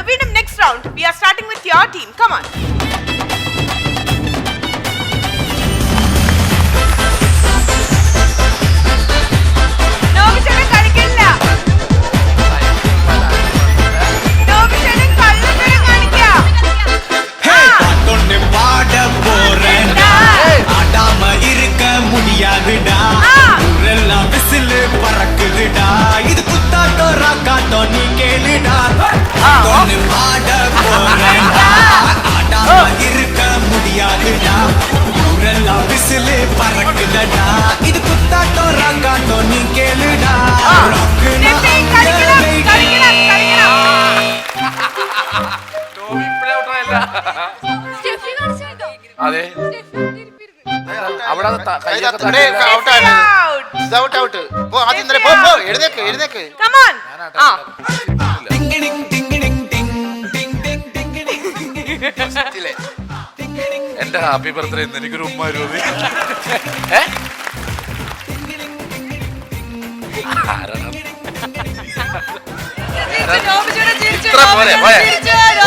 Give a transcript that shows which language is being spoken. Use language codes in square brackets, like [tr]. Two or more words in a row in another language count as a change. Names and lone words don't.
[en] വീണ്ടും Next round. We are starting with your team. Come on. [ml] നോബി ചേട്ടൻ കളിക്കില്ല. നോബി ചേട്ടൻ കള്ളത്തരം കാണിക്കാം. [ta] ஆடாம இருக்க முடியாதுடா, ஊரெல்லாம் விசிலு பறக்குதுடா, இது குத்தாட்டம் ராக்காட்டம் நீ கேளுடா. ஒண்ணு ஆட போறேன்டா, ஆடாம இருக்க முடியாதுடா, ஊரெல்லாம் விசிலு பறக்குதடா, இது குத்தாட்டம் ராக்காட்டம் நீ கேளுடா. [ml] സ്റ്റെഫി, കളിക്കണം, കളിക്കണം, കളിക്കണം. ടോമി ഇപ്പഴേ ഔട്ടായല്ല. സ്റ്റെഫി കളിച്ചോ. അതെ, അവിടെ ഔട്ട്. എഴുന്നേക്ക് എഴുന്നേക്ക്. [en] Come on. ആ. ടിങ്ങിടിങ് ടിങ്ങിടിങ് ടിങ് ടിങ് ടിങ് ടിങ്ങിടിങ് [ml] എന്റെ [en] happy birthday [ml] ഇന്ന് എനിക്കൊരു ഉമ്മ മതി. ഇത്ര പോരെ, പോയെ. ഓ.